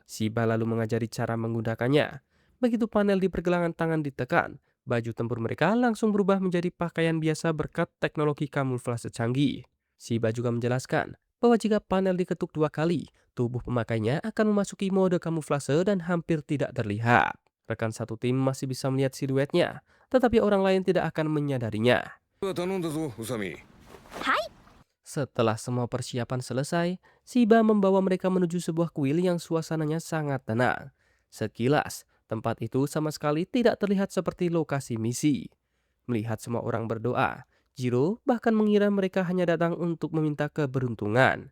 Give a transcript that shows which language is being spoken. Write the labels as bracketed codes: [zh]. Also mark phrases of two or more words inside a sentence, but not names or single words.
[id] Shiba lalu mengajari cara menggunakannya. Begitu panel di pergelangan tangan ditekan, baju tempur mereka langsung berubah menjadi pakaian biasa berkat teknologi kamuflase canggih. Shiba juga menjelaskan bahwa jika panel diketuk dua kali, tubuh pemakainya akan memasuki mode kamuflase dan hampir tidak terlihat. Rekan satu tim masih bisa melihat siluetnya, tetapi orang lain tidak akan menyadarinya. [ja] 頼んだぞ、宇佐美。はい。 [id] Setelah semua persiapan selesai, Shiba membawa mereka menuju sebuah kuil yang suasananya sangat tenang. Sekilas, tempat itu sama sekali tidak terlihat seperti lokasi misi. Melihat semua orang berdoa, Jiro bahkan mengira mereka hanya datang untuk meminta keberuntungan.